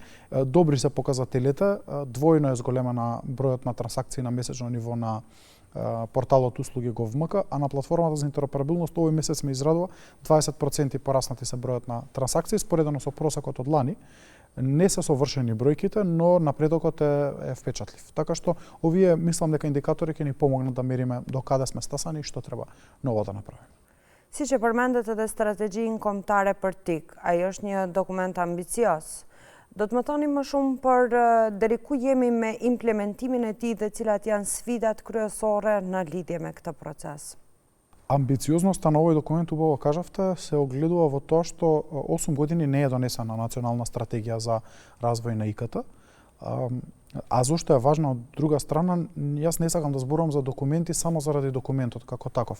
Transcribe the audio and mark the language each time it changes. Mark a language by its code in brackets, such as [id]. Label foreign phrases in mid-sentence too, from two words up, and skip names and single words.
[mk] Добри се показателите, двојно е зголемена бројот на трансакции на месечно ниво на порталот услуги Gov.mk, а на платформата за интероперабилност овој месец ме израдува 20% пораснати се бројот на трансакции споредено со просекот од лани. Не се совршени бројките, но напредокот е впечатлив. Така што овие мислам дека индикатори ќе ни помогнат да мериме до каде сме стасани и што треба ново да направиме. [sq] Siç e përmendet edhe strategjinë kombëtare për TIC, ai është një dokument ambicios. Do të më thoni më shumë për deri ku jemi me implementimin e tij dhe cilat janë sfidat kryesore në lidhje me këtë proces? [mk] Амбициозноста на овој документ, убаво кажавте, се огледува во тоа што 8 години не е донесена национална стратегија за развој на ИКТ. А зошто е важно од друга страна, јас не сакам да зборувам за документи само заради документот како таков.